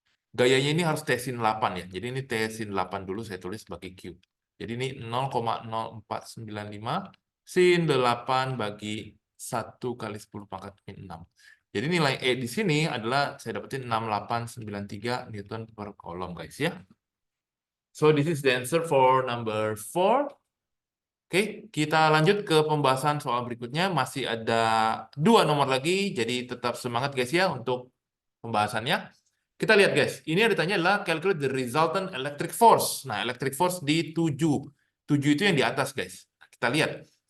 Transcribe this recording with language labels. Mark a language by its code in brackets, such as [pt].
[id] Gayanya ini harus T sin 8 ya. Jadi ini T sin 8 dulu saya tulis sebagai Q. Jadi ini 0,0495 sin 8 bagi 1 kali 10 pangkat min 6. Jadi nilai E di sini adalah saya dapetin 6893 Newton per kolom, guys ya. [en] So this is the answer for number 4. [id] Oke, kita lanjut ke pembahasan soal berikutnya. Masih ada 2 nomor lagi, jadi tetap semangat, guys ya, untuk pembahasannya. Kita lihat, guys. Ini yang ditanya adalah [en] calculate the resultant electric force. [id] Nah, electric force di 7. 7 itu yang di atas, guys. Nah, kita lihat.